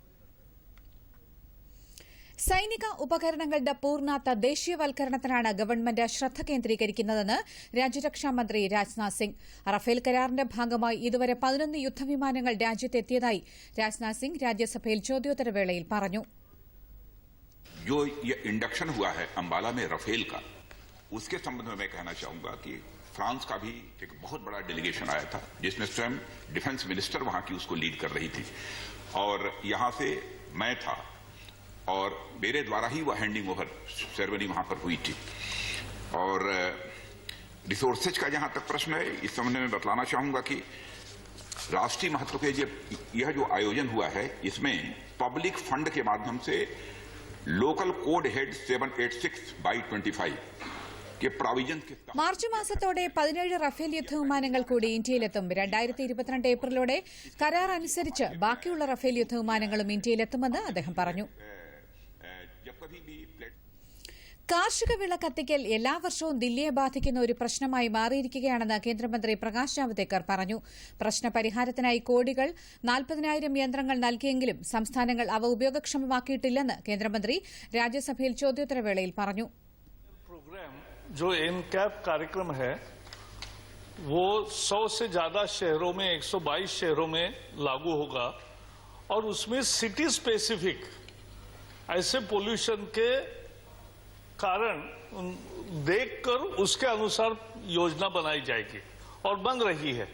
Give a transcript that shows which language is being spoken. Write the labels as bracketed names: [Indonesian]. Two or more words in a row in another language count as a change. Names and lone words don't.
[Malayalam] സൈനിക ഉപകരണങ്ങളുടെ പൂർണ്ണ തദ്ദേശീയവൽക്കരണത്തിനാണ് ഗവൺമെന്റ് ശ്രദ്ധ കേന്ദ്രീകരിക്കുന്നതെന്ന് രാജ്യരക്ഷാമന്ത്രി രാജ്നാഥ് സിംഗ്. റഫേൽ കരാറിന്റെ ഭാഗമായി ഇതുവരെ 11 യുദ്ധവിമാനങ്ങൾ രാജ്യത്തെത്തിയതായി രാജ്നാഥ് സിംഗ് രാജ്യസഭയിൽ ചോദ്യോത്തരവേളയിൽ പറഞ്ഞു. [Hindi] जो ये इंडक्शन हुआ है अंबाला में रफेल का, उसके संबंध में मैं कहना चाहूंगा कि फ्रांस का भी एक बहुत बड़ा डेलीगेशन आया था जिसमें स्वयं [English] defense minister [Hindi] वहां की उसको लीड कर रही थी और यहां से मैं था और मेरे द्वारा ही वह [English] handing over ceremony [Hindi] वहां पर हुई थी। और रिसोर्सेज का जहां तक प्रश्न है, इस संबंध में बतलाना चाहूंगा कि राष्ट्रीय महत्व के यह जो आयोजन हुआ है, इसमें [English] public fund [Hindi] के माध्यम से [English] local code head [Hindi] 786/25 के प्रोविजन के [Malayalam] മാർച്ച് മാസത്തോടെ 17 റഫേൽ യുദ്ധവിമാനങ്ങൾ കൂടി ഇന്ത്യയിലെത്തും. 2022 ഏപ്രിലോടെ കരാർ അനുസരിച്ച് ബാക്കിയുള്ള റഫേൽ യുദ്ധവിമാനങ്ങളും ഇന്ത്യയിലെത്തുമെന്ന് അദ്ദേഹം പറഞ്ഞു. കാർഷിക വിള കത്തിക്കൽ എല്ലാ വർഷവും ദില്ലിയെ ബാധിക്കുന്ന ഒരു പ്രശ്നമായി മാറിയിരിക്കുകയാണെന്ന് കേന്ദ്രമന്ത്രി പ്രകാശ് ജാവ്ദേക്കർ പറഞ്ഞു. പ്രശ്നപരിഹാരത്തിനായി കോടികൾ 40,000 യന്ത്രങ്ങൾ നൽകിയെങ്കിലും സംസ്ഥാനങ്ങൾ അവ ഉപയോഗക്ഷമമാക്കിയിട്ടില്ലെന്ന് കേന്ദ്രമന്ത്രി രാജ്യസഭയിൽ ചോദ്യോത്തരവേളയിൽ പറഞ്ഞു. [Hindi] जो एनकैप कार्यक्रम है वो 100 से ज्यादा शहरों में 122 शहरों में लागू होगा और उसमें [English] city specific [Hindi] ऐसे पोल्यूशन के कारण देखकर उसके अनुसार योजना बनाई जाएगी और बन रही है।